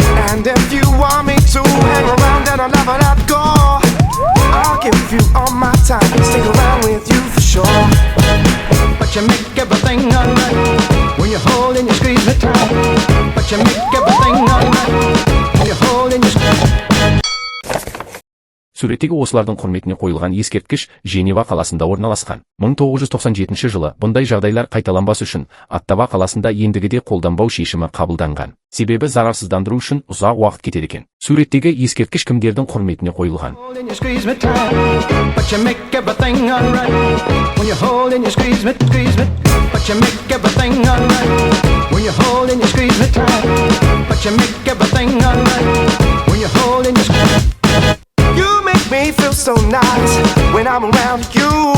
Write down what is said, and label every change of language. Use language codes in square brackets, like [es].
[en] And if you want me to hang around and I'll never let go, I'll give you all my time, stick around with you for sure. But you make everything alright when you hold and you squeeze me tight. But you make everything alright when you hold and you squeeze. [kk] Суреттегі осылардың құрметіне қойылған ескерткіш Женева қаласында орналасқан. 1997 жылы бұндай жағдайлар қайталанбас үшін Оттава қаласында ендігіде қолданбау шешімі қабылданған. Себебі зарарсыздандыру үшін ұзақ уақыт кетеді екен. Суреттегі ескерткіш кімдердің құрметіне қойылған? [en] Hold and you squeeze me tight, but you make everything alright. When you hold and you squeeze me, but you make everything alright. When you hold and you squeeze me tight, but you make everything alright. When you hold and you squeeze. You make me feel so nice when I'm around you.